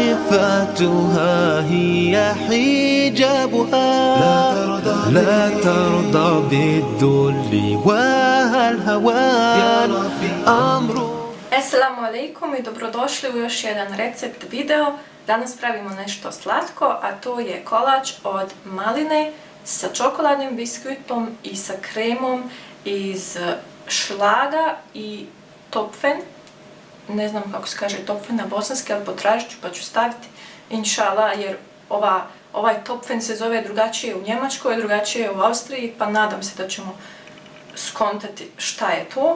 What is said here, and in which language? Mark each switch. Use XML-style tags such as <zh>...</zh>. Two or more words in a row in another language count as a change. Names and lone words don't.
<ar>صفاتها هي حجابها لا ترضى بالذل والهوان أمر. السلام عليكم</ar> <bs>i dobrodošli u još jedan recept video. Danas pravimo nešto slatko, a to je kolač od maline sa čokoladnim biskvitom i sa kremom iz šlaga i topfen. Ne znam kako se kaže topfen na bosanski, ali potražit ću pa ću staviti inšala, jer ovaj topfen se zove drugačije u Njemačkoj, drugačije u Austriji, pa nadam se da ćemo skontati šta je to.</bs>